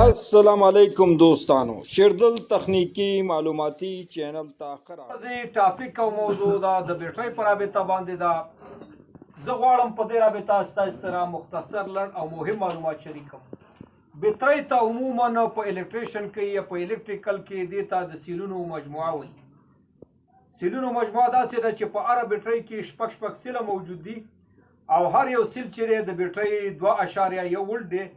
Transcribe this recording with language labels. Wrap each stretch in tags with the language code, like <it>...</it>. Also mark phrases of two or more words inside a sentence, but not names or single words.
<ar>السلام علیکم</ar> <ps>دوستانو شېردل تخنیکي معلوماتي چینل ته خرا ټاپک او موضوع دا د بیټرۍ پر رابطه باندې دا زه غواړم په دې رابطه ستاسو سره مختصر لړ او مهم معلومات شریکم. بیټرۍ ته عموما په الکتریشن کې یا په الکتریکل کې دې ته د سیلونو مجموعه وایي. سیلونو مجموعه داسې ده چې په هره بیټرۍ کې شپږ سیله موجود دي او هر یو سیل چې د بیټرۍ 2.1 ولټ دی.</ps>